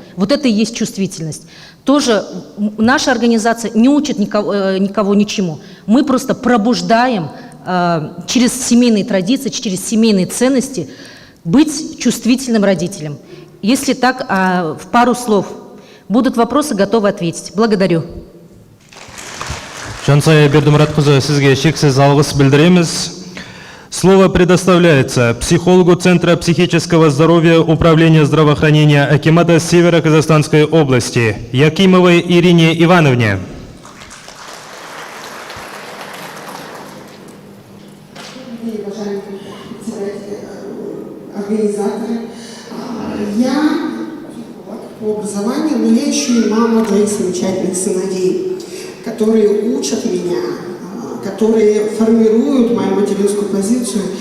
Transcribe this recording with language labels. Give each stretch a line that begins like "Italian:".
Russian: Вот это и есть чувствительность. Тоже наша организация не учит никого ничему. Мы просто пробуждаем через семейные традиции, через семейные ценности быть чувствительным родителем. Если так, в пару слов. Будут вопросы, готовы ответить. Благодарю.
Kazakh: Жансая Бердімұратқызы, сізге шексіз алғыс білдіреміз.
Russian: Слово предоставляется психологу Центра психического здоровья Управления здравоохранения Акимата Северо-Казахстанской области Якимовой Ирине Ивановне. Уважаемые организаторы, я по образованию, но я еще и мама двоих замечательных сыновей, которые учат меня, которые формируют мою материнскую позицию.